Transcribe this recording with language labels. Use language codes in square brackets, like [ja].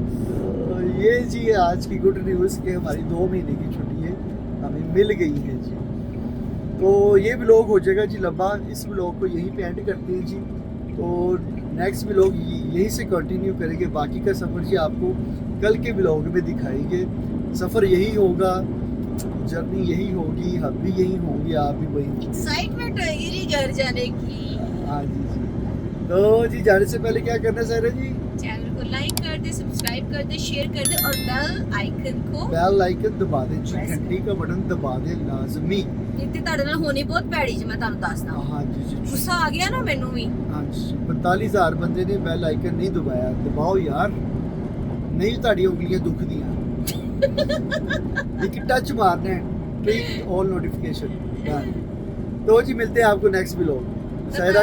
[hi] तो ये जी आज की गुड न्यूज़ कि हमारी 2 महीने की छुट्टी है हमें मिल गई है जी तो ये व्लॉग हो जाएगा जी लंबा इस व्लॉग को यहीं पे एंड करते हैं जी तो नेक्स्ट व्लॉग यहीं से कंटिन्यू करेंगे बाकी का सफ़र जी आपको कल के व्लॉग में दिखाएंगे सफ़र यही होगा जर्नी यही होगी हम भी यही होंगे आप भी वही एक्साइटमेंट रहेगी जी घर जाने की हाँ जी तो जी जाने से पहले क्या करना है सायरा जी चैनल को लाइक कर दे सब्सक्राइब कर दे शेयर कर दे और बेल आइकन को बेल आइकन दबा दें जी घंटी का बटन दबा दें लाजमी [pa] ਇੱਥੇ ਤੁਹਾਡੇ ਨਾਲ ਹੋਣੀ ਬਹੁਤ ਭੈੜੀ ਜੀ ਮੈਂ ਤੁਹਾਨੂੰ ਦੱਸਦਾ [hi] हाँ जी जी [pa] ਗੁੱਸਾ ਆ ਗਿਆ ਨਾ ਮੈਨੂੰ ਵੀ [hi] हाँ जी 45,000 बंदे ने बेल आइकन नहीं दबाया दबाओ यार [pa] नहीं ताड़ी उंगलियां दुखदियां [hi] एक टच मारना है [en] click all notification [hi] तो जी मिलते हैं आपको नेक्स्ट व्लॉग सायरा